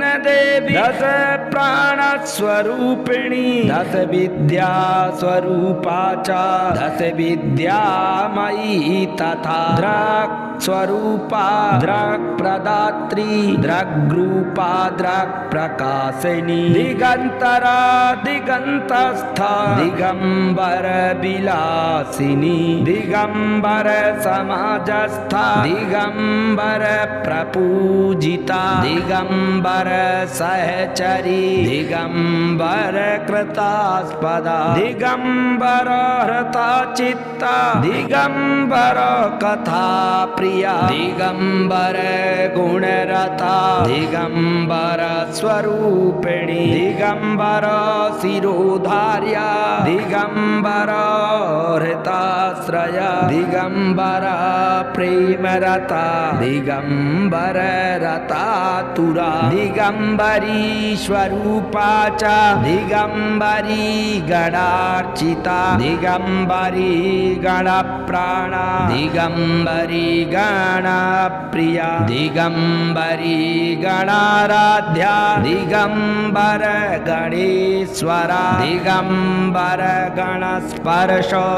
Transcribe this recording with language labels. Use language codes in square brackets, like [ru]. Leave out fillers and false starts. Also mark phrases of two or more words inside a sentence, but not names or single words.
[sa] देवी दश प्राण स्वरूपिणी दश विद्या स्वरूपा च दश विद्यामयी तथा दृक् स्वरूपा दृक् प्रदात्री दृग्रूपा दृक् प्रकाशिनी दिगंतरा दिगंतस्था दिगंबर विलासिनी दिगंबर समाजस्था दिगंबर प्रपूजिता दिगंबर सहचरी दिगंबर कृतास्पदा दिगंबर हृता चित्ता दिगंबर कथा प्रिया दिगंबर गुणरता दिगंबर स्वरूपिणी दिगंबर शिरोधार्या दिगंबर हृताश्रया दिगंबर प्रेमरता दिगंबर रतातुरा दिगंबरी स्वरूपा च दिगंबरी गणार्चिता दिगंबरी गणप्राणा दिगंबरी गणप्रिया दिगंबरी गणाराध्या दिगंबर गणेश्वरा दिगंबर गणस्पर्श